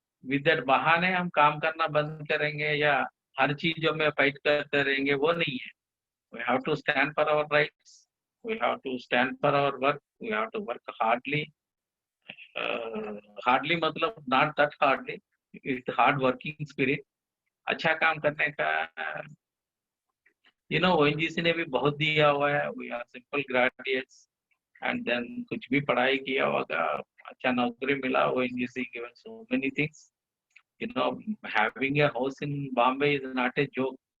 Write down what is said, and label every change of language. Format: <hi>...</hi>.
<hi>With that बहाने हम काम करना बंद करेंगे या हर चीजों में फाइट करते रहेंगे, वो नहीं है.</hi> <en>We have to stand for our rights. We have to stand for our work. We have to work hardly. Hardly मतलब not that hardly. It's hard working spirit.</en> <hi>अच्छा काम करने का</hi> <en>you know</en> <hi>ONGC ने भी बहुत दिया हुआ है.</hi> <en>We are simple graduates and then</en> <hi>कुछ भी पढ़ाई किया होगा, अच्छा नौकरी मिला.</hi> <en>ONGC given so many things. You know, having a house in Bombay is not a joke.</en>